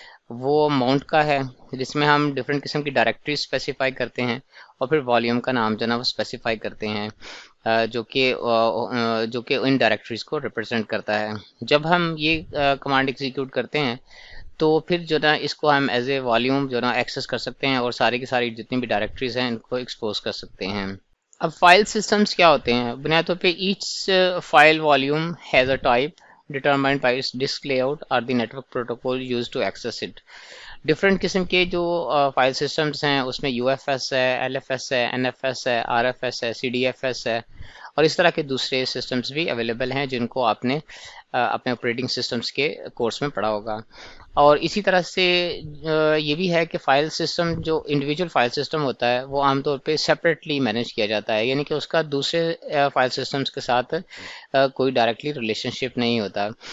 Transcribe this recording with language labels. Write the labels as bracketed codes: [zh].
[hi] وہ माउंट का है, जिसमें हम डिफरेंट किस्म की डायरेक्टरी स्पेसिफाई करते हैं और फिर वॉल्यूम का नाम जो है ना वो स्पेसिफाई करते हैं, जो कि इन डायरेक्टरीज को रिप्रेजेंट करता है। जब हम ये कमांड एग्जीक्यूट करते हैं तो फिर जो ना इसको हम एज ए वॉल्यूम जो ना एक्सेस कर सकते हैं और सारी की सारी जितनी भी डायरेक्टरीज हैं इनको एक्सपोज कर सकते हैं। अब फाइल सिस्टम्स क्या होते हैं? बुनियाद तौर पे [en] Each file volume has a type determined by its disk layout or the network protocol used to access it। [hi] Different किस्म के जो फाइल सिस्टम्स हैं उसमें यूएफएस है, एलएफएस है, एनएफएस है, आरएफएस है, सीडीएफएस है और इस तरह के दूसरे सिस्टम्स भी अवेलेबल हैं जिनको आपने अपने ऑपरेटिंग सिस्टम्स के कोर्स में पढ़ा होगा। और इसी तरह से ये भी है कि फ़ाइल सिस्टम जो इंडिविजुअल फ़ाइल सिस्टम होता है वो आमतौर पे सेपरेटली मैनेज किया जाता है, यानी कि उसका दूसरे फ़ाइल सिस्टम्स के साथ कोई डायरेक्टली रिलेशनशिप नहीं होता।